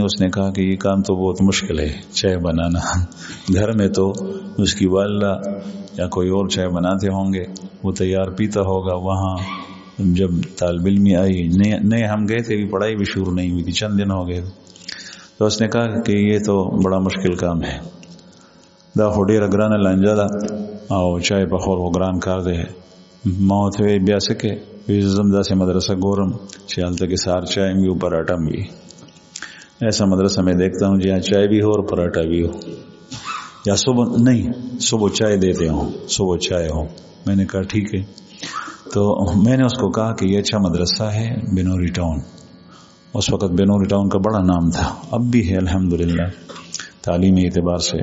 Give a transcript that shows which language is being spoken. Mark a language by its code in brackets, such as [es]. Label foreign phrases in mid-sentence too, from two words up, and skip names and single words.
[ur] اس نے کہا کہ یہ کام تو بہت مشکل ہے چائے بنانا, گھر میں تو اس کی والدہ یا کوئی اور چائے بناتے ہوں گے, وہ تیار پیتا ہوگا. وہاں جب طالب علمی آئی, نئے ہم گئے تھے, بھی پڑھائی بھی شروع نہیں ہوئی تھی, چند دن ہو گئے. تو اس نے کہا کہ یہ تو بڑا مشکل کام ہے, [ps] دا خو ډیره ګرانه لانجه ده او چای پخول خو ګران کار دی. ما ورته ویل بیا څه کې, وی زم داسې مدرسه ګورم چې هلته کې سهار [ur] چای بھی ہو پراٹھا بھی. ایسا مدرسہ میں دیکھتا ہوں جہاں چائے بھی ہو اور پراٹھا بھی ہو, یا صبح نہیں صبح چائے دیتے ہوں, صبح چائے ہو. میں نے کہا ٹھیک ہے. تو میں نے اس کو کہا کہ یہ اچھا مدرسہ ہے بنوری ٹاؤن. اس وقت بنوری ٹاؤن کا بڑا نام تھا, اب بھی ہے الحمدللہ تعلیمی اعتبار سے.